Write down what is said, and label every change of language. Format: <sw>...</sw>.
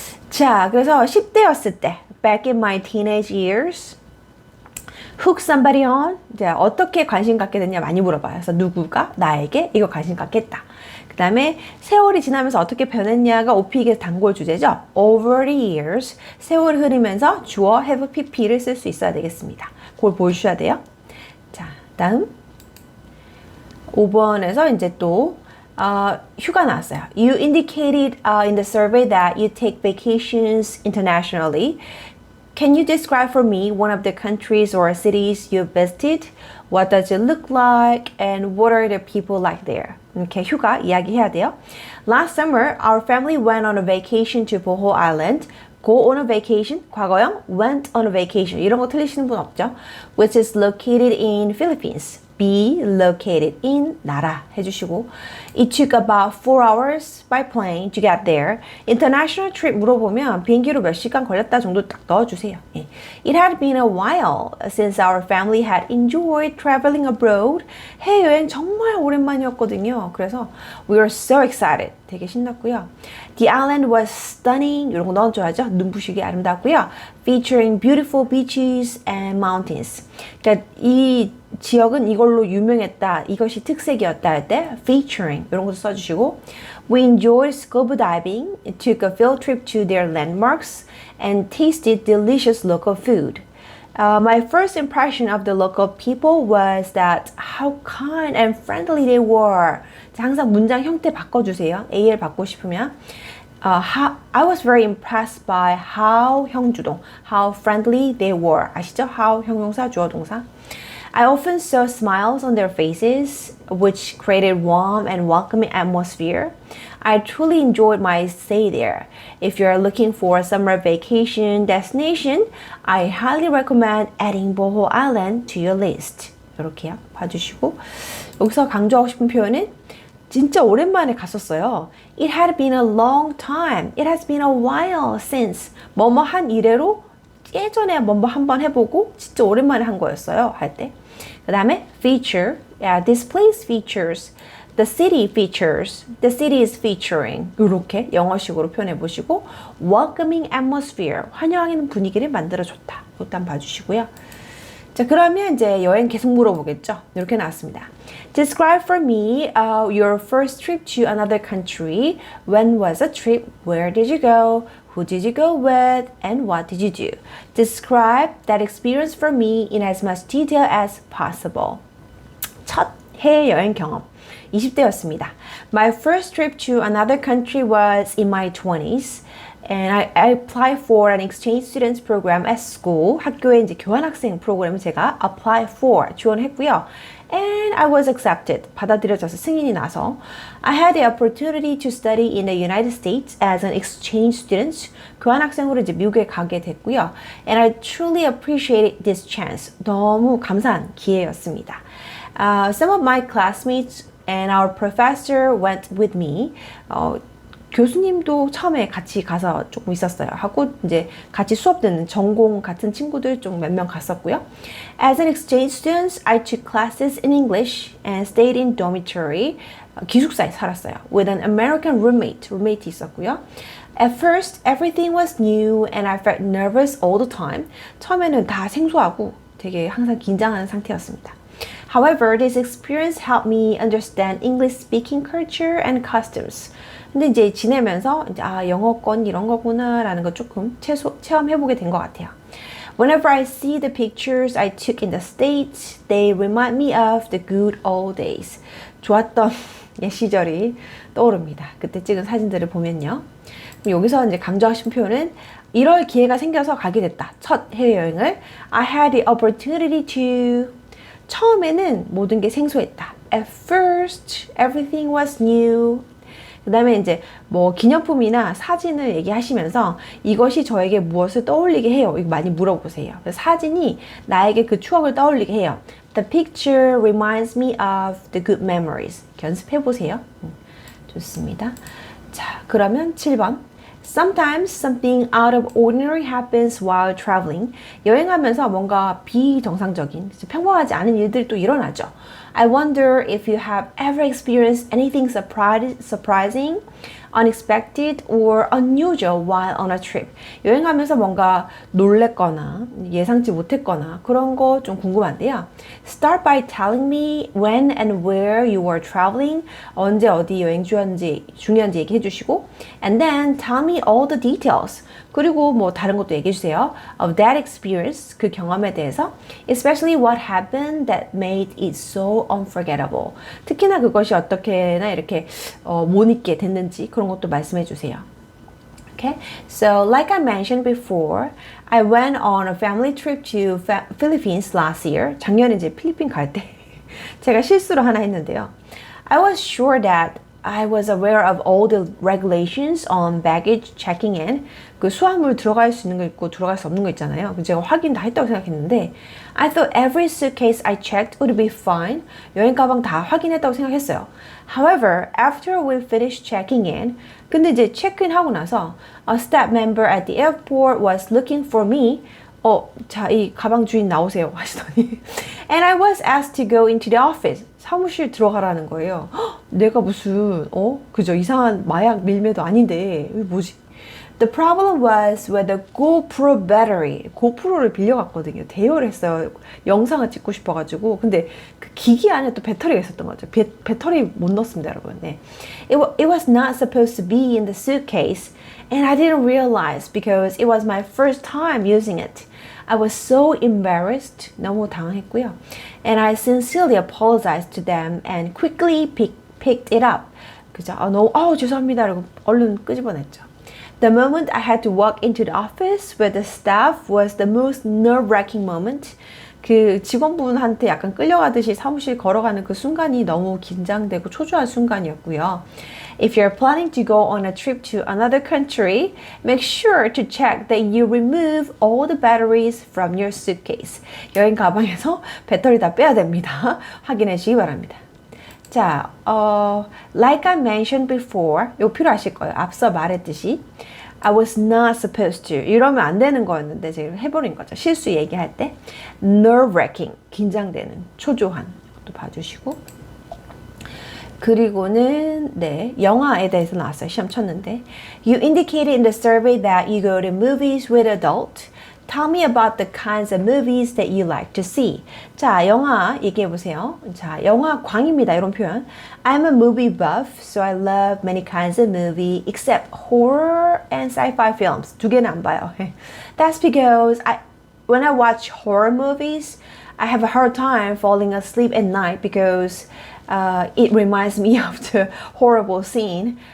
<ko>자, 그래서 10대였을 때,</ko> <en>back in my teenage years, hook somebody on.</en> <ko>이제 어떻게 관심 갖게 됐냐 많이 물어봐요. 그래서 누구가 나에게 이거 관심 갖겠다. 그 다음에 세월이 지나면서 어떻게 변했냐가 OP에게 단골 주제죠.</ko> <en>Over the years,</en> <ko>세월이 흐르면서 주어 have pp를 쓸 수 있어야 되겠습니다. 그걸 보여주셔야 돼요. 자, 다음 5번에서 이제 또 휴가 나왔어요.</ko> <en>You indicated in the survey that you take vacations internationally. Can you describe for me one of the countries or cities you've visited? What does it look like? And what are the people like there?</en> <ko>이렇게 휴가 이야기해야 돼요.</ko> <en>Last summer, our family went on a vacation to Boho Island. Go on a vacation, 과거형, went on a vacation.</en> <ko>이런 거 틀리시는 분 없죠?</ko> <en>Which is located in Philippines. Be located in</en> <ko>나라 해주시고</ko> <en>It took about 4 hours by plane to get there. International trip</en> <ko>물어보면 비행기로 몇 시간 걸렸다 정도 딱 넣어주세요. 예.</ko> <en>It had been a while since our family had enjoyed traveling abroad.</en> <ko>해외여행 정말 오랜만이었거든요.</ko> <en>그래서 we were so excited.</en> <ko>되게 신났고요.</ko> <en>The island was stunning.</en> <ko>이런 거 넣어줘야죠. 눈부시게 아름답고요.</ko> <en>Featuring beautiful beaches and mountains.</en> <ko>그러니까 이 지역은 이걸로 유명했다. 이것이 특색이었다 할 때 featuring 이런 것도 써주시고</ko> <en>We enjoyed scuba diving, took a field trip to their landmarks, and tasted delicious local food. My first impression of the local people was that how kind and friendly they were.</en> <ko>항상 문장 형태 바꿔주세요. AL 받고 싶으면.</ko> <en>I was very impressed by how 형주동, how friendly they were.</en> <ko>아시죠? how 형용사, 주어, 동사.</ko> <en>I often saw smiles on their faces, which created warm and welcoming atmosphere. I truly enjoyed my stay there. If you're looking for a summer vacation destination, I highly recommend adding Boho Island to your list.</en> <ko>이렇게요. 봐주시고 여기서 강조하고 싶은 표현은 진짜 오랜만에 갔었어요.</ko> <en>It had been a long time. It has been a while since.</en> <ko>뭐뭐 한 이래로 예전에 뭐뭐 한번 해보고 진짜 오랜만에 한 거였어요. 할 때. 그 다음에 feature.</ko> <en>Yeah, this place features. The city features. The city is featuring.</en> <ko>이렇게 영어식으로 표현해 보시고 welcoming atmosphere. 환영하는 분위기를 만들어줬다. 일단 봐주시고요. 자, 그러면 이제 여행 계속 물어보겠죠. 이렇게 나왔습니다.</ko> <en>Describe for me your first trip to another country. When was the trip? Where did you go? Who did you go with? And what did you do? Describe that experience for me in as much detail as possible.</en> <ko>첫 해외여행 경험. 20대였습니다.</ko> <en>My first trip to another country was in my 20s. And I applied for an exchange students program at school.</en> <ko>학교에 이제 교환학생 프로그램을 제가 apply for 지원했고요.</ko> <en>And I was accepted.</en> <ko>받아들여져서 승인이 나서</ko> <en>I had the opportunity to study in the United States as an exchange student.</en> <ko>교환학생으로 이제 미국에 가게 됐고요.</ko> <en>And I truly appreciated this chance.</en> <ko>너무 감사한 기회였습니다.</ko> <en>Some of my classmates and our professor went with me.</en> <ko>교수님도 처음에 같이 가서 조금 있었어요. 하고 이제 같이 수업 듣는 전공 같은 친구들 좀 몇 명 갔었고요.</ko> <en>As an exchange student, I took classes in English and stayed in dormitory.</en> <ko>기숙사에 살았어요.</ko> <en>With an American roommate 있었고요. At first, everything was new and I felt nervous all the time.</en> <ko>처음에는 다 생소하고 되게 항상 긴장하는 상태였습니다.</ko> <en>However, this experience helped me understand English speaking culture and customs.</en> <ko>근데 이제 지내면서 이제 영어권 이런 거구나라는 거 조금 체험해보게 된 것 같아요.</ko> <en>Whenever I see the pictures I took in the States, they remind me of the good old days.</en> <ko>좋았던 옛 시절이 떠오릅니다. 그때 찍은 사진들을 보면요. 여기서 이제 강조하신 표현은 이럴 기회가 생겨서 가게 됐다. 첫 해외여행을</ko> <en>I had the opportunity to.</en> <ko>처음에는 모든 게 생소했다.</ko> <en>At first, everything was new.</en> <ko>그 다음에 이제 뭐 기념품이나 사진을 얘기하시면서 이것이 저에게 무엇을 떠올리게 해요. 이거 많이 물어보세요. 사진이 나에게 그 추억을 떠올리게 해요.</ko> <en>The picture reminds me of the good memories.</en> <ko>연습해보세요. 좋습니다. 자, 그러면 7번.</ko> <en>Sometimes something out of ordinary happens while traveling.</en> <ko>여행하면서 뭔가 비정상적인, 평범하지 않은 일들이 또 일어나죠.</ko> <en>I wonder if you have ever experienced anything surprising, unexpected, or unusual while on a trip.</en> <ko>여행하면서 뭔가 놀랬거나 예상치 못했거나 그런 거 좀 궁금한데요.</ko> <en>Start by telling me when and where you were traveling.</en> <ko>언제 어디 여행 중요한지 얘기해 주시고</ko> <en>and then tell me all the details.</en> <ko>그리고 뭐 다른 것도 얘기해 주세요.</ko> <en>Of that experience,</en> <ko>그 경험에 대해서</ko> <en>especially what happened that made it so unforgettable.</en> <ko>특히나 그것이 어떻게나 이렇게 못 잊게 됐는지 그런 것도 말씀해 주세요.</ko> <en>Okay, so like I mentioned before, I went on a family trip to Philippines last year.</en> <ko>작년에 이제 필리핀 갈 때 제가 실수를 하나 했는데요.</ko> <en>I was sure that I was aware of all the regulations on baggage checking in.</en> <ko>그 수화물 들어갈 수 있는 거 있고 들어갈 수 없는 거 있잖아요. 제가 확인 다 했다고 생각했는데</ko> <en>I thought every suitcase I checked would be fine.</en> <ko>여행 가방 다 확인했다고 생각했어요.</ko> <en>However, after we finished checking in,</en> <ko>근데 이제 체크인 하고 나서</ko> <en>a staff member at the airport was looking for me.</en> <ko>자, 이 가방 주인 나오세요 하시더니</ko> <en>And I was asked to go into the office.</en> <ko>사무실 들어가라는 거예요. 내가 무슨 그저 이상한 마약 밀매도 아닌데 이게 뭐지?</ko> <en>The problem was with the GoPro battery.</en> <ko>고프로를 빌려갔거든요. 대여를 했어요. 영상을 찍고 싶어가지고. 근데 그 기기 안에 또 배터리가 있었던 거죠. 배터리 못 넣었습니다, 여러분. 네.</ko> <en>It was not supposed to be in the suitcase. And I didn't realize because it was my first time using it. I was so embarrassed.</en> <ko>너무 당황했고요.</ko> <en>And I sincerely apologized to them and quickly picked it up.</en> <ko>그죠? 죄송합니다. 라고 얼른 끄집어냈죠.</ko> <en>The moment I had to walk into the office with the staff was the most nerve-wracking moment.</en> <ko>그 직원분한테 약간 끌려가듯이 사무실 걸어가는 그 순간이 너무 긴장되고 초조한 순간이었고요.</ko> <en>If you're planning to go on a trip to another country, make sure to check that you remove all the batteries from your suitcase.</en> <ko>여행 가방에서 배터리 다 빼야 됩니다. 확인해 주시기 바랍니다. 자,</ko> <en>like I mentioned before,</en> <ko>이거 필요하실 거예요. 앞서 말했듯이</ko> <en>I was not supposed to.</en> <ko>이러면 안 되는 거였는데 제가 해버린 거죠. 실수 얘기할 때 nerve-wracking, 긴장되는, 초조한 것도 봐주시고 그리고는 네, 영화에 대해서 나왔어요. 시험 쳤는데</ko> <en>You indicated in the survey that you go to movies with adult. Tell me about the kinds of movies that you like to see.</en> <ko>자, 영화 얘기해 보세요. 자, 영화 광입니다. 이런 표현.</ko> <en>I'm a movie buff, so I love many kinds of movie except horror and sci-fi films.</en> <ko>두 개는 안 봐요.</ko> <en>That's because when I watch horror movies, I have a hard time falling asleep at night because it reminds me of the horrible scene.</en>